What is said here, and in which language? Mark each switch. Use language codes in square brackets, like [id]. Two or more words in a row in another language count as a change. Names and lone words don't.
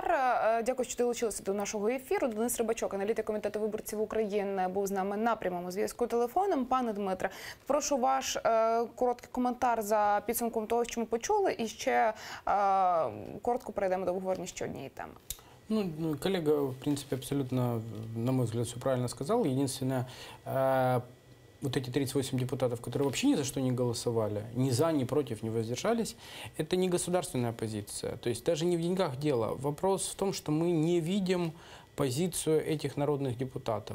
[uk] Дякую, що долучилися до нашого ефіру. Денис Рибачок, аналітик Комітету виборців України, був з нами на прямому зв'язку телефоном. Пане Дмитре, прошу ваш короткий коментар за підсумком того, що ми почули, і ще коротко перейдемо до обговорення ще однієї теми. [ru] Ну, коллега, в принципе, абсолютно, на мой взгляд, все правильно сказал. Единственное, вот эти 38 депутатов, которые вообще ни за что не голосовали, ни за, ни против, не воздержались, это не государственная позиция. То есть даже не в деньгах дело. Вопрос в том, что мы не видим позицию этих народных депутатов.